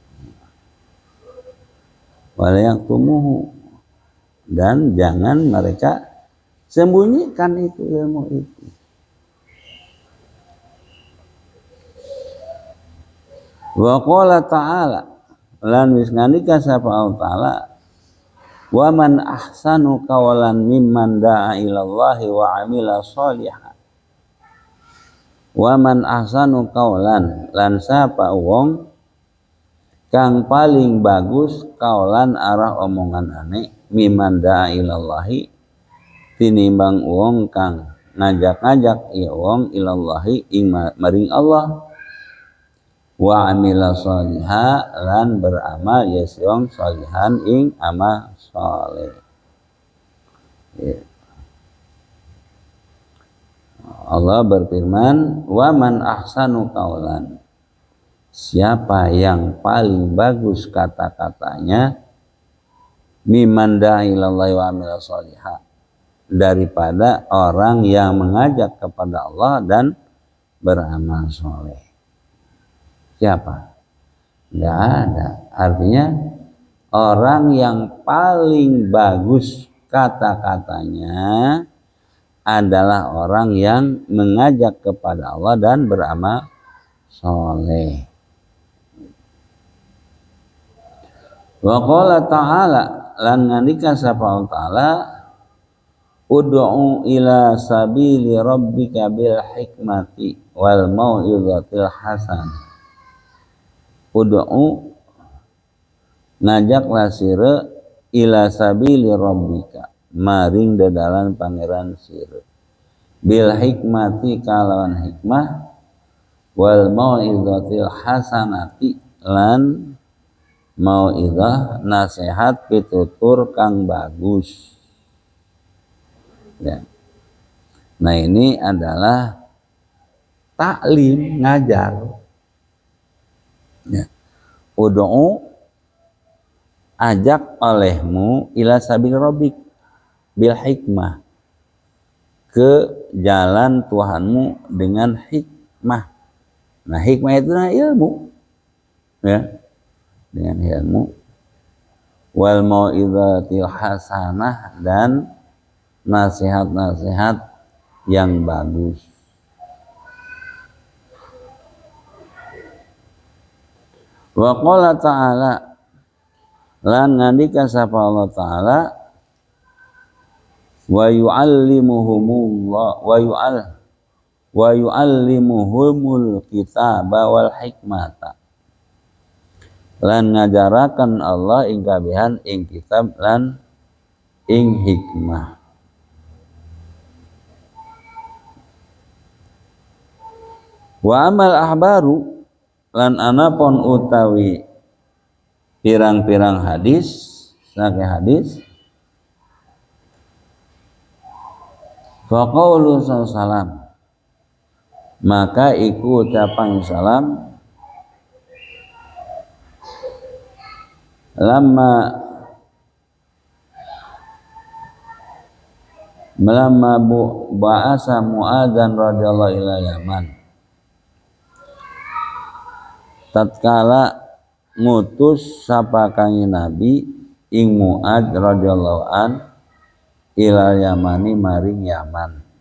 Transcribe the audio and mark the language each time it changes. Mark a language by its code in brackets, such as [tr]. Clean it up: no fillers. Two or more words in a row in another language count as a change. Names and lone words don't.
[id] Walayaktumuhu, dan jangan mereka sembunyikan itu ilmu itu. [ar] وقال تعالى, [jv] lan wis ngandika sapa [ar] Allah Ta'ala, ومن أحسن قولا ممن دعا إلى الله وعمل صالحا. ومن أحسن قولا, [jv] lan sapa wong kang paling bagus kaulan arah omongan ane [ar] ممن دعا إلى الله, [jv] tinimbang wong kang ngajak-ngajak ya wong ilallahi ing maring Allah, [ar] وعمل صالحا, [jv] lan beramal ya wong sholihan ing amal sholeh. [ar] Ya. Allah berfirman, ومن أحسن قولا, [id] siapa yang paling bagus kata-katanya, [ar] ممن دعا إلى الله وعمل صالحا, [id] daripada orang yang mengajak kepada Allah dan beramal soleh. Siapa? Nggak ada. Artinya orang yang paling bagus kata-katanya adalah orang yang mengajak kepada Allah dan beramal soleh. [ar] وقال تعالى, [jv] lan ngandika sapa [ar] Allah Ta'ala, ادع إلى سبيل ربك بالحكمة والموعظة الحسنة. Ud'u, [jv] ngajaklah sira [ar] إلى سبيل ربك, [jv] maring dadalan pangeran sira, [ar] بالحكمة [jv] kalawan hikmah, [ar] والموعظة الحسنة, [jv] lan mau'izah nasihat pitutur kang bagus. [id] Ya. Nah ini adalah taklim, ngajar. Ya. Ud'u, [jv] ajak olehmu [ar] إلى سبيل ربك بالحكمة, [id] ke jalan Tuhanmu dengan hikmah. Nah hikmah itu ilmu, ya, dengan ilmu. [ar] والموعظة الحسنة, [id] dan nasihat-nasihat yang bagus. [ar] وقال تعالى, [jv] lan ngandika sapa [ar] Allah Ta'ala, ويعلمهم الله ويعلمهم الكتاب والحكمة, [jv] lan ngajarakan Allah ing kabehan ing kitab lan ing hikmah. [ar] وأما الأخبار, [jv] lan anapun utawi pirang-pirang hadis, saking hadis, [ar] فقوله سلم, [jv] maka iku ucapan salam, [ar] لما بعث معاذا رضي الله إلى اليمن, [jv] tatkala ngutus sapa kanjeng Nabi ing Mu'adz [ar] رضي الله عن إلى اليمن [jv] maring Yaman,